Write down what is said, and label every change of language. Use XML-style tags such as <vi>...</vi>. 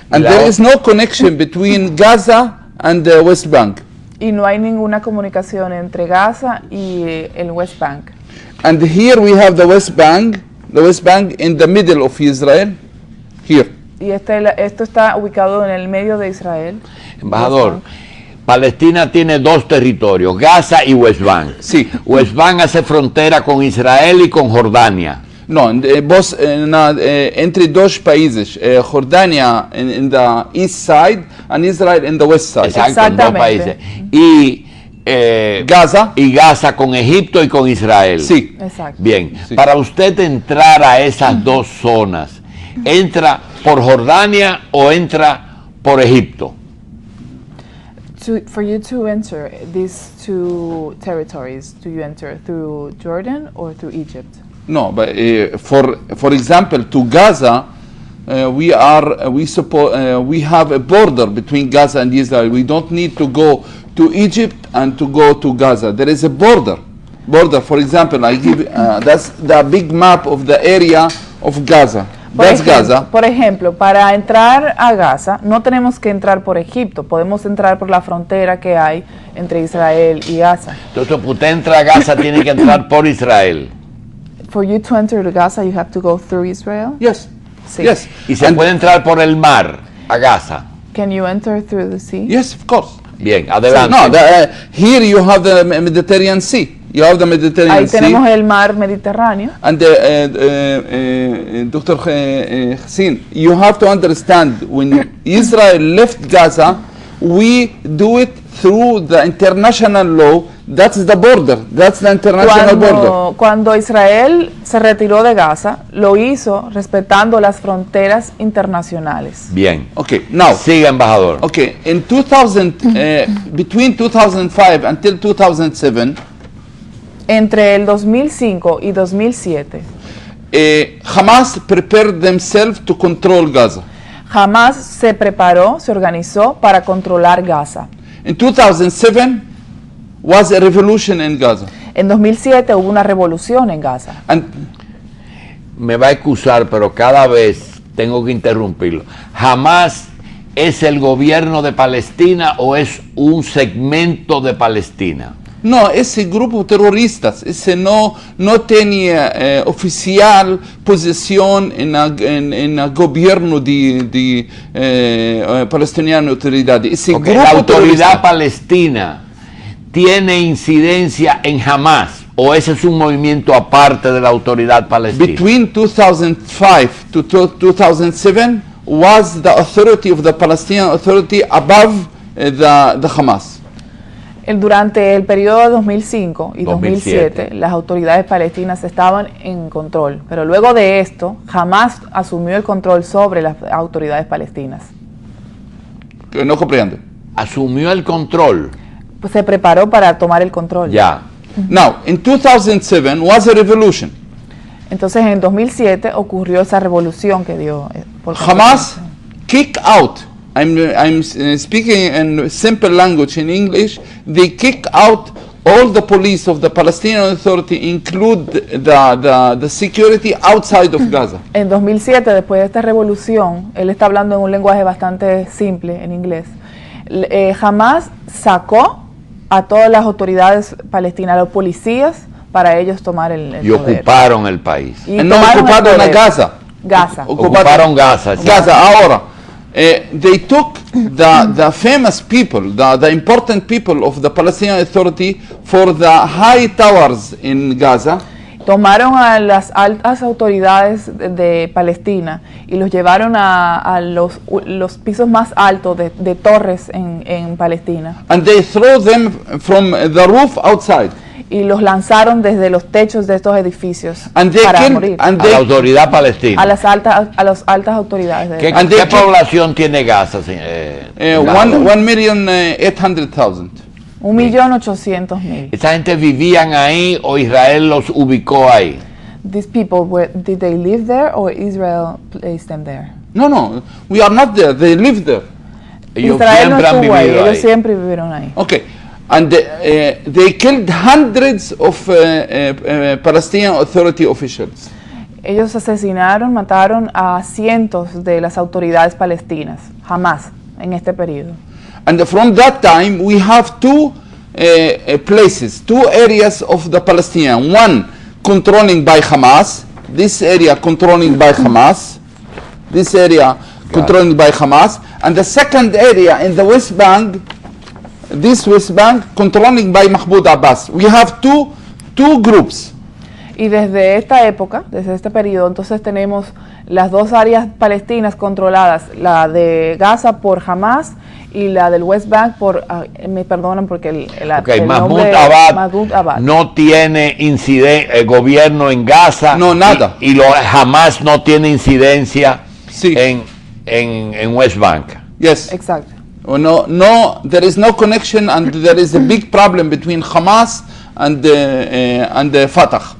<en>And there is no connection between Gaza and the West Bank.</en> <es>Y no hay ninguna comunicación entre Gaza y el West Bank.</es> <en>And here we have the West Bank in the middle of Israel. Here.</en> <es>Y esto está ubicado en el medio de Israel. Embajador, Palestina tiene dos territorios, Gaza y West Bank. Sí. West Bank hace frontera con Israel y con Jordania. No, entre dos países, Jordania</es> <en>in the east side and Israel in the west side.</en> <es>Exacto, en dos países. Y Gaza con Egipto y con Israel. Sí. Exacto. Bien, Sí. para usted entrar a esas dos zonas, ¿entra por Jordania o entra por Egipto?</es> <en>For you to enter these two territories, do you enter through Jordan or through Egypt? No, but for example, to Gaza, we have a border between Gaza and Israel. We don't need to go to Egypt and to go to Gaza. There is a border. For example, I give that's the big map of the area of Gaza. That's Gaza.</en> <es>Por ejemplo, para entrar a Gaza no tenemos que entrar por Egipto, podemos entrar por la frontera que hay entre Israel y Gaza. Entonces, usted entra a Gaza, tiene que entrar por Israel.</es> <en>For you to enter to Gaza, you have to go through Israel? Yes.</en> <es>Sí.</es> <en>Yes.</en> <es>Y se puede entrar por el mar a Gaza.</es> <en>Can you enter through the sea? Yes, of course.</en> <es>Bien, adelante.</es> <en>No, here you have the Mediterranean Sea. You have the Mediterranean</en> <es>Ahí tenemos el mar Mediterráneo.</es> <en>And Dr. Hassin, you have to understand, when Israel left Gaza, we do it through the international law. That's the border. That's the international border.</en> <es>Cuando Israel se retiró de Gaza, lo hizo respetando las fronteras internacionales. Bien.</es> <en>Okay, now.</en> <es>Siga, embajador.</es> <en>Okay, in 2000, between 2005 until 2007,</en> <es>entre el 2005 y 2007,</es> <en>Hamas prepared themselves to control Gaza.</en> <es>Hamas se preparó, se organizó para controlar Gaza.</es> <en>In 2007 was a revolution in Gaza.</en> <es>En 2007 hubo una revolución en Gaza.</es> <en>And</en> <es>me va a excusar, pero cada vez tengo que interrumpirlo. ¿Hamas es el gobierno de Palestina o es un segmento de Palestina? No, ese grupo terrorista, ese no tenía oficial posición en el gobierno de palestiniano autoridad. Ese Porque grupo la autoridad terrorista palestina tiene incidencia en Hamas o ese es un movimiento aparte de la autoridad palestina.</es> <en>Between 2005 to 2007 was the authority of the Palestinian Authority above the Hamas.</en> <es>Durante el periodo de 2005 y 2007, las autoridades palestinas estaban en control, pero luego de esto, Hamas asumió el control sobre las autoridades palestinas. No comprendo. Asumió el control. Pues se preparó para tomar el control. Ya.</es> <en>Now, in 2007 was a revolution.</en> <es>Entonces, en 2007 ocurrió esa revolución que dio.</es> <en>Hamas kicked out. I'm speaking in simple language in English. They kick out all the police of the Palestinian Authority, include the security outside of Gaza.</en> <es>En 2007, después de esta revolución, él está hablando en un lenguaje bastante simple en inglés. Hamas sacó a todas las autoridades palestinas, a los policías, para ellos tomar el poder. Y ocuparon el país. Y No ocuparon a Gaza. Gaza. Ocuparon Gaza. Sí. Gaza.</es> <en>Ahora, they took the famous people, the important people of the Palestinian Authority for the high towers in Gaza.</en> <es>Tomaron a las altas autoridades de Palestina y los llevaron a los pisos más altos de torres en Palestina. And they throw them from the roof outside. Y los lanzaron desde los techos de estos edificios para morir. A la autoridad palestina. A las altas autoridades. ¿Qué población tiene Gaza?</es> <en>1,800,000.</en> <es>1.800.000. ¿Esa gente vivían ahí o Israel los ubicó ahí?</es> <en>These people, did they live there or Israel placed them there? No, we are not there. They live there.</en> <es>Ellos Israel no siempre han estuvo ahí, vivido ellos ahí. siempre vivieron ahí.</es> <en>Okay, and they killed hundreds of Palestinian Authority officials.</en> <es>Ellos asesinaron, mataron a cientos de las autoridades palestinas, jamás en este periodo.</es> <en>And from that time, we have two places, two areas of the Palestinian. One controlling by Hamas, this area controlling by Hamas, this area controlling by Hamas, and the second area in the West Bank, this West Bank controlling by Mahmoud Abbas. We have two groups.</en> <es>Y desde esta época, desde este periodo, entonces tenemos las dos áreas palestinas controladas, la de Gaza por Hamas y la del West Bank por, me perdonan porque el Mahmoud nombre Abbas Mahmoud Abbas. no tiene gobierno en Gaza. No, nada. Y Hamas no tiene incidencia Sí. en West Bank.</es> <en>Yes.</en> <es>Exacto.</es> <en>No, there is no connection, and there is a big problem between Hamas and Fatah.</en>